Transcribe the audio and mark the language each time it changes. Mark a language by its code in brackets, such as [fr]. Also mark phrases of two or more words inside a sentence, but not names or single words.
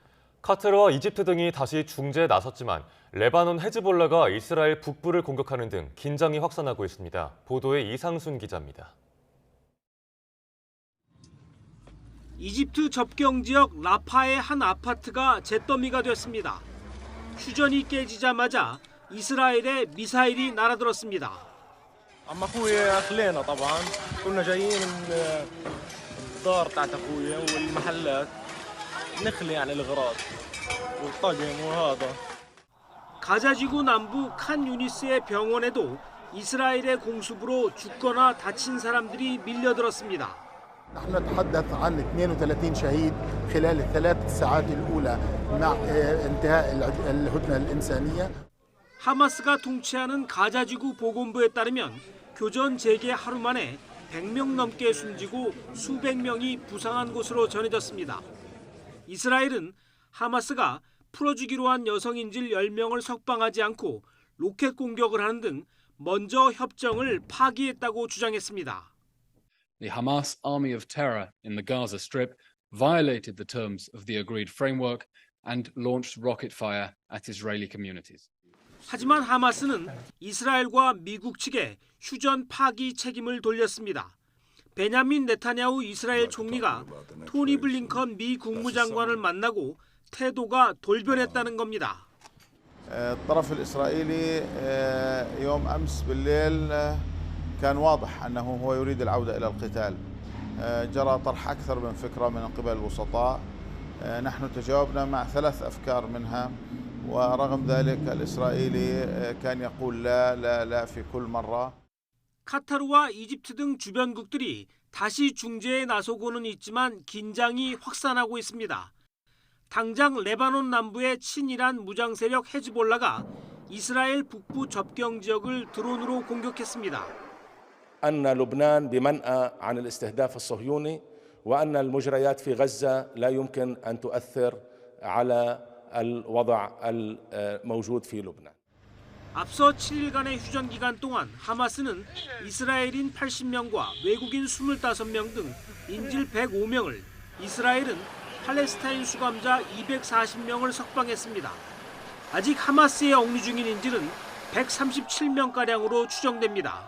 [ko] 카타르와 이집트 등이 다시 중재에 나섰지만 레바논 헤즈볼라가 이스라엘 북부를 공격하는 등 긴장이 확산하고 있습니다. 보도에 이상순 기자입니다. 이집트 접경 지역 라파의 한 아파트가 잿더미가 됐습니다. 휴전이 깨지자마자 이스라엘의 미사일이 날아들었습니다. [ar] عم اخوي خلينا طبعا كنا جايين من الدار تاعت اخويا والمحلات نخلي يعني الاغراض والطقم وهذا. [ko] 가자지구 남부 칸 유니스의 병원에도 이스라엘의 공습으로 죽거나 다친 사람들이 밀려들었습니다. [ar] نحن نتحدث عن 32 شهيد خلال الثلاث ساعات الأولى مع انتهاء الهدنة الإنسانية. [ko] 하마스가 통치하는 가자지구 보건부에 따르면 교전 재개 하루 만에 100명 넘게 숨지고 수백 명이 부상한 것으로 전해졌습니다. 이스라엘은 하마스가 풀어주기로 한 여성인질 10명을 석방하지 않고 로켓 공격을 하는 등 먼저 협정을 파기했다고 주장했습니다. [en] The Hamas army of terror in the Gaza Strip violated the terms of the agreed framework and launched rocket fire at Israeli communities. [ko] 하지만 하마스는 이스라엘과 미국 측에 휴전 파기 책임을 돌렸습니다. 베냐민 네타냐후 이스라엘 총리가 토니 블링컨 미 국무장관을 만나고 태도가 돌변했다는 겁니다. [ar] الطرف الإسرائيلي يوم أمس بالليل كان واضح أنه هو يريد العودة إلى القتال. جرى طرح أكثر من فكرة من قبل الوسطاء. نحن تجاوبنا مع 3 أفكار منها ورغم ذلك الإسرائيلي كان يقول لا في كل مرة. [ko] 카타르와 이집트 등 주변국들이 다시 중재에 나서고는 있지만 긴장이 확산하고 있습니다. 당장 레바논 남부의 친이란 무장 세력 헤즈볼라가 이스라엘 북부 접경 지역을 드론으로 공격했습니다. [ar] أن لبنان بمنأى عن الاستهداف الصهيوني وأن المجريات في غزة لا يمكن أن تؤثر على الوضع الموجود في لبنان. [ko] 앞서 7일간의 휴전 기간 동안 하마스는 이스라엘인 80명과 외국인 25명 등 인질 105명을, 이스라엘은 팔레스타인 수감자 240명을 석방했습니다. 아직 하마스에 억류 중인 인질은 137명가량으로 추정됩니다.